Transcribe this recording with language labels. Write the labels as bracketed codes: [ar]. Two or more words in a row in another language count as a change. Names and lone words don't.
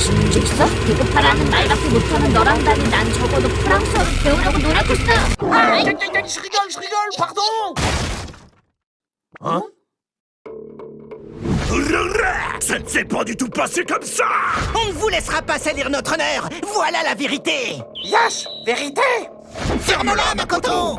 [ko] 있어? 비겁하라는 말밖에 못하는 너랑 달리 난 적어도 프랑스어를 배우려고 노력했어. [fr] Je rigole, pardon. Hein? Ça ne s'est pas du tout passé comme ça! On ne vous laissera pas salir notre honneur. Voilà la vérité. Yash, vérité. Ferme-la, Makoto.